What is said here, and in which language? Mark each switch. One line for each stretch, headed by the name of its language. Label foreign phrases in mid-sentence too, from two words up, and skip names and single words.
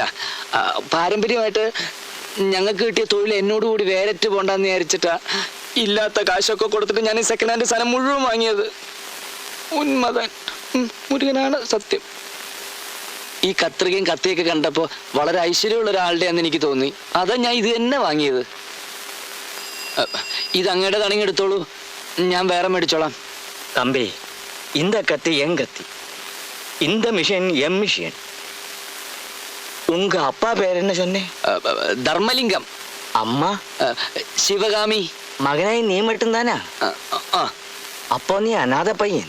Malayalam: പാരമ്പര്യമായിട്ട് ഞങ്ങൾക്ക് കിട്ടിയ തൊഴിൽ എന്നോടുകൂടി വേരറ്റ് പോണ്ടെന്ന് വിചാരിച്ചിട്ടാ ഇല്ലാത്ത കാശൊക്കെ കൊടുത്തിട്ട് ഞാൻ ഈ
English: second hand
Malayalam: സാധനം മുഴുവൻ വാങ്ങിയത്. ഉന്മതൻ മുരുകനാണ് സത്യം. ഈ കത്രികയും കത്തിയൊക്കെ കണ്ടപ്പോ വളരെ ഐശ്വര്യമുള്ള ഒരാളുടെയാന്ന് എനിക്ക് തോന്നി. അതാ ഞാൻ ഇത് തന്നെ വാങ്ങിയത്. ഇത് അങ്ങയുടെ തണിങ്ങി എടുത്തോളൂ, ഞാൻ വേറെ മേടിച്ചോളാം.
Tamil: தம்பி, இந்த கத்தி என் கத்தி, இந்த மிஷின் என் மிஷின். உங்க அப்பா பேர் என்ன சொன்னே?
Malayalam: ധർമ്മലിംഗം.
Tamil: அம்மா
Malayalam: ശിവകാമി.
Tamil: மகனாய் நீ மட்டும்தானா? அப்போ நீ அநாத பையன்.